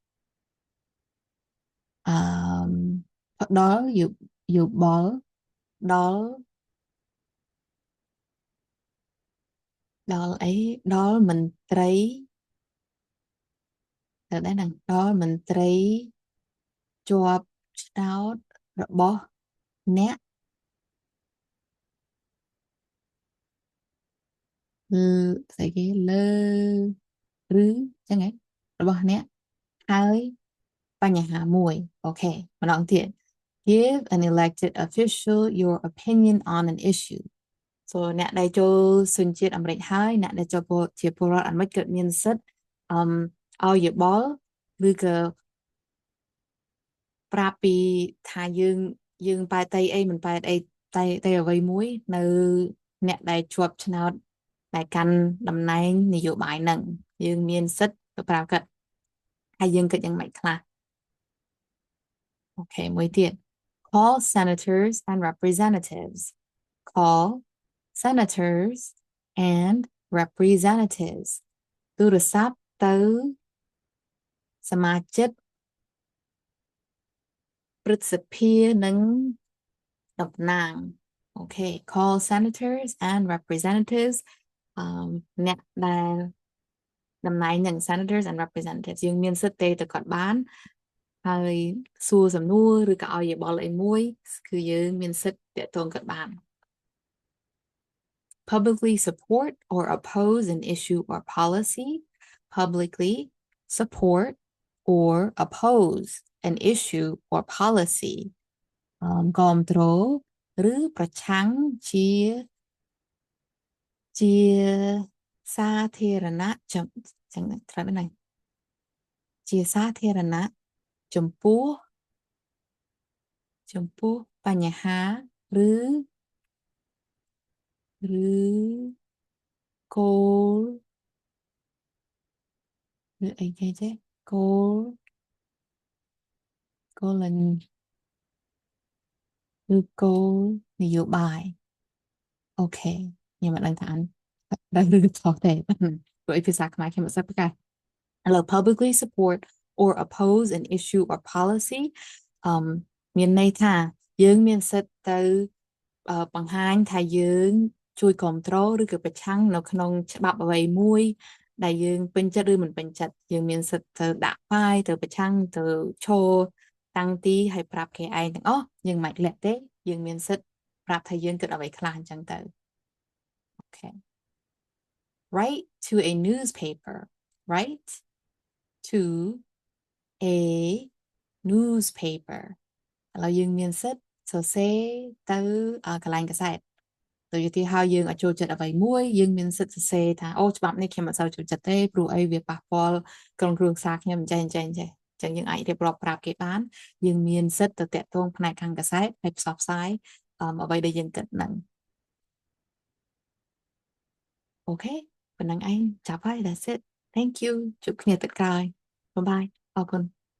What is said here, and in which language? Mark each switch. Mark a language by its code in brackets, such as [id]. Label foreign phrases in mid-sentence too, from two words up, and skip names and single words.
[km] ដល់យោបល់ដល់មន្ត្រីដល់មន្ត្រីជាប់ឆ្នោតរបស់អ្នក ស្អីគេលើឬចឹងហ៎របស់អ្នកហើយបញ្ហាមួយអូខេម្ដងទៀត [en] give an elected official your opinion on an issue [km] so អ្នកដែលចូលសញ្ជាតិអាមេរិកហើយអ្នកដែលចូលជាពលរដ្ឋអាមេរិកគឺមានសិទ្ធិឲ្យយោបល់ឬក៏ ប្រាប់ពីថាយើងបែរតីអីមិនបែរអីតែអ្វី មួយនៅអ្នកដែលជាប់ឆ្នោតដែលកាន់តំណែងនយោបាយហ្នឹងយើងមានសិទ្ធិទៅប្រាប់គាត់ហើយយើងគិតយ៉ាងម៉េចខ្លះ Okay មួយទៀត [en] call senators and representatives call senators and representatives [km] ទូរស័ព្ទទៅសមាជិក ព្រឹទ្ធសភានិងតំណាង Okay [en] call senators and representatives [km] អ្នកដែលតំណែងនឹង [en] senators and representatives [km] យើងមានសិទ្ធិទៅគាត់បានហើយសួរសំណួរឬក៏ឲ្យយោបល់អីមួយគឺយើងមានសិទ្ធិតាក់ទងគាត់បាន [en] publicly support or oppose an issue or policy publicly support or oppose an issue or policy [km] គាំទ្រឬប្រឆាំងជាសាធារណៈចឹងត្រូវណាជាសាធារណៈចំ ពោះបញ្ហាឬគោលឬអីគេចេះគោលន យោបាយអូខេខ្ញុំមិនដឹងថាអានដឹងឬខុសទេព្រោះភាសាខ្មែរខ្ញុំមិនសូវប្រកែក [en] Hello, publicly support or oppose an issue or policy [km] មានន័យថាយើងមានសិទ្ធិទៅ បង្ហាញថាយើងជួយគ្រប់គ្រងឬក៏ប្រឆាំងនៅក្នុងច្បាប់អ្វីមួយដែលយើងពេញចិត្តឬមិនពេញចិត្តយើងមានសិទ្ធិទៅដាក់ป้ายទៅប្រឆាំងទៅឈរ តាំងទីហើយប្រាប់គេឯងទាំងអស់យើងមិនលាក់ទេយើងមានសិទ្ធិប្រាប់ថាយើងគិតអ្វីខ្លះអញ្ចឹងទៅ [en] Okay write to a newspaper write to a newspaper [km] ឥឡូវយើងមានសិទ្ធិសរសេរទៅកន្លែងកាសែតទៅយទីហើយយើងអត់ ចូលចិត្តអ្វីមួយយើងមានសិទ្ធិសរសេរថាអូច្បាប់នេះខ្ញុំអត់សូវចូលចិត្តទេព្រោះអីវាប៉ះពាល់ក្រុមគ្រួសារខ្ញុំអញ្ចឹងយើងអាចរៀបរាប់ប្រាប់គេបានយើងមានសិទ្ធិទៅតាក់ទងផ្នែកខាងកាសែតហើយផ្សព្វផ្សាយអ្វីដែលយើងគិតហ្នឹងអូខេប៉ុណ្ណឹងឯងចាប់ហើយ [en] that's it thank you [km] ជួបគ្នាទឹកក្រោយ [en] bye bye [km] អរគុណ